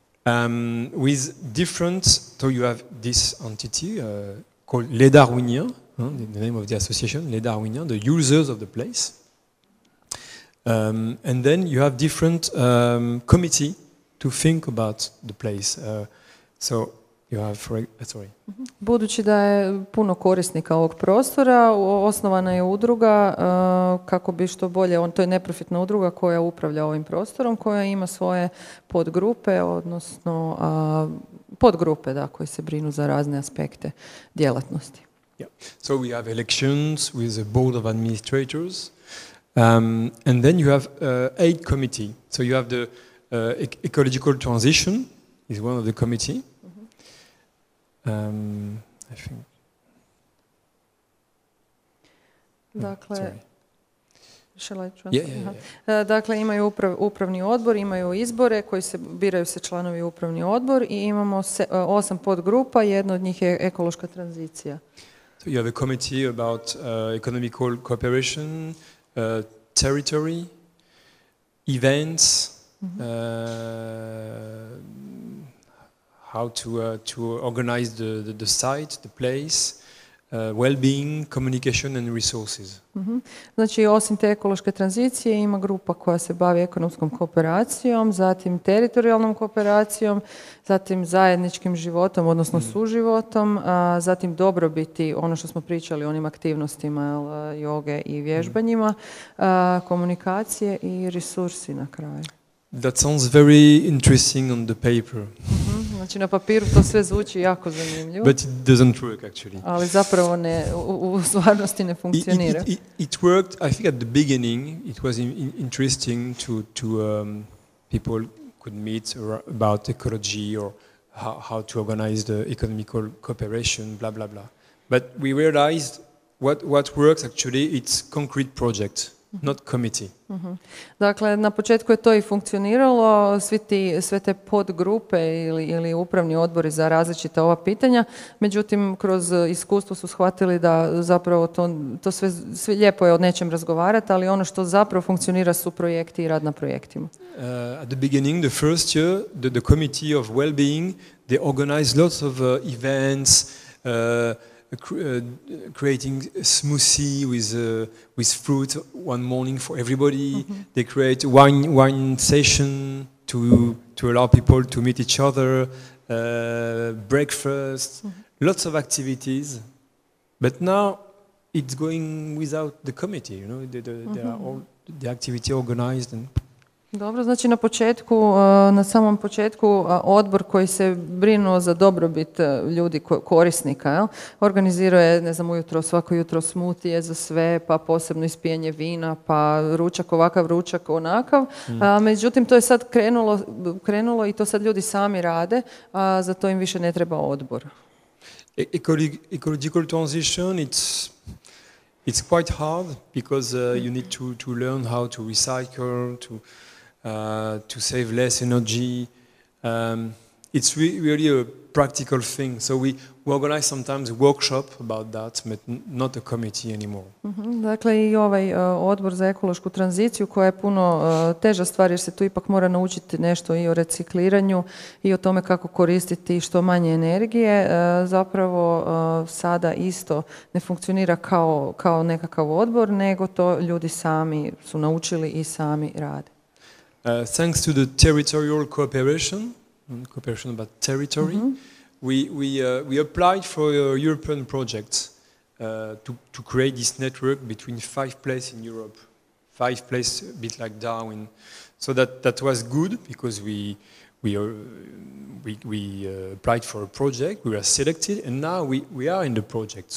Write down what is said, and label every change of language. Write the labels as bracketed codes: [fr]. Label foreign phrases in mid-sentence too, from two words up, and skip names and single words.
[en] With different, so you have this entity called Les Darwiniens, the name of the association, Les Darwiniens, the users of the place. And then you have different committee to think about the place. So you have, sorry. [hr] Budući da je puno korisnika ovog prostora, osnovana je udruga kako bi što bolje, to je neprofitna udruga koja upravlja ovim prostorom, koja ima svoje podgrupe, odnosno podgrupe koje se brinu za razne aspekte djelatnosti. [en] Yeah. So we have elections with a board of administrators, and then you have aid committee. So you have the ecological transition is one of the committee. I think. [hr] Dakle, dakle imaju upravni odbor, imaju izbore koji se biraju se članovi upravni odbor i imamo 8 podgrupa, jedna od njih je ekološka tranzicija. [en] So you have a committee about economical cooperation, territory, events, how to organize the site, the place, well-being, communication and resources. [hr] Znači, osim te ekološke tranzicije ima grupa koja se bavi ekonomskom kooperacijom, zatim teritorijalnom kooperacijom, zatim zajedničkim životom, odnosno suživotom, zatim dobrobiti, ono što smo pričali, onim aktivnostima joge i vježbanjima, komunikacije i resursi na kraju. [en] That sounds very interesting on the paper. [hr] Znači na papiru to sve zvuči jako zanimljivo. [en] But it doesn't work actually. [hr] Ali zapravo u stvarnosti ne funkcionira. [en] It worked, I think at the beginning it was interesting to people could meet about ecology or how to organize the economical cooperation, blah blah blah. But we realized what works actually, it's concrete project. Not committee. [hr] Dakle, na početku je to i funkcioniralo, sve te podgrupe ili upravni odbori za različita ova pitanja, međutim, kroz iskustvo su shvatili da zapravo to sve lijepo je o nečem razgovarati, ali ono što zapravo funkcionira su projekti i rad na projektima. [en] At the beginning, the first year, the Committee of Wellbeing, they organized lots of events, creating a smoothie with fruit one morning for everybody. They create wine session to allow people to meet each other, breakfast, lots of activities. But now it's going without the committee. You know, they are all the activity organized and. [hr] Dobro, znači na samom početku odbor koji se brinuo za dobrobit ljudi, korisnika, organizirao je, ne znam, svako jutro smutije za sve, pa posebno ispijanje vina, pa ručak ovakav, ručak onakav. Međutim, to je sad krenulo i to sad ljudi sami rade, a za to im više ne treba odbor. [en] Ecological transition, it's quite hard because you need to learn how to recycle, to save less energy. It's really a practical thing. So we organize sometimes a workshop about that, but not a committee anymore. [hr] Dakle, i ovaj odbor za ekološku tranziciju koja je puno teža stvar jer se tu ipak mora naučiti nešto i o recikliranju i o tome kako koristiti što manje energije. Zapravo sada isto ne funkcionira kao nekakav odbor, nego to ljudi sami su naučili i sami rade. [en] Thanks to the territorial cooperation about territory, we applied for European projects to create this network between 5 places in Europe, 5 places a bit like Darwin. So that was good because we applied for a project, we were selected, and now we are in the project.